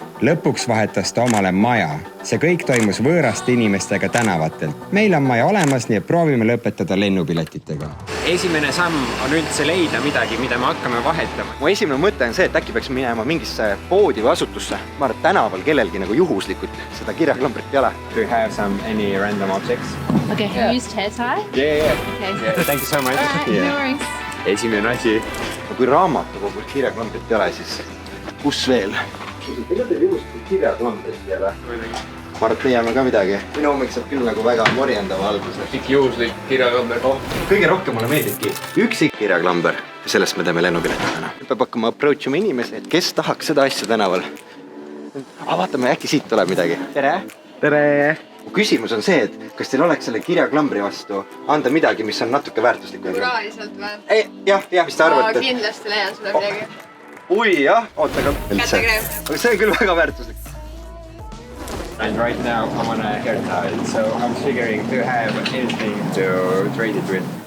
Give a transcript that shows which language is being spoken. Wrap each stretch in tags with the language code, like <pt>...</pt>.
<et>Lõpuks vahetas ta omale maja. See kõik toimus võõraste inimestega tänavatelt. Meil on maja olemas, nii et proovime lõpetada lennupiletitega. Esimene samm on üldse leida midagi, mida me hakkame vahetama. Mu esimene mõte on see, et äkki peaks minema mingisse poodi või asutusse. Ma arvan, et tänaval kellelgi nagu juhuslikult seda kirjaklambrit ei ole.</et> <en>Do you have any random objects? Okay, have you used hair tie? Yeah. Okay. Thank you so much. No worries.</en> <et>Esimene asi. Kui raamatukogus kirjaklambrit ei ole, siis kus veel? Ega teil juhuslikult kirjaklambrit ei ole? Ma arvan, et leiame ka midagi. Minu hommik saab küll nagu väga morjendava alguse. Kõik juhuslik kirjaklamber. Kõige rohkem mulle meeldibki üksik kirjaklamber. Ja sellest me teeme lennupileti täna. Peab hakkama approachima inimesi, et kes tahaks seda asja tänaval. Vaatame, äkki siit tuleb midagi. Tere! Tere! Mu küsimus on see, et kas teil oleks selle kirjaklambri vastu anda midagi, mis on natuke väärtuslik? Kuraliselt või? Jah, mis te arvate? Kindlasti leian sulle midagi. Ui, jah, oota, aga Kätekreem. Aga see on küll väga väärtuslik.</et> <en>And right now I'm on a hair tie, so I'm figuring to have anything to trade it with.</en>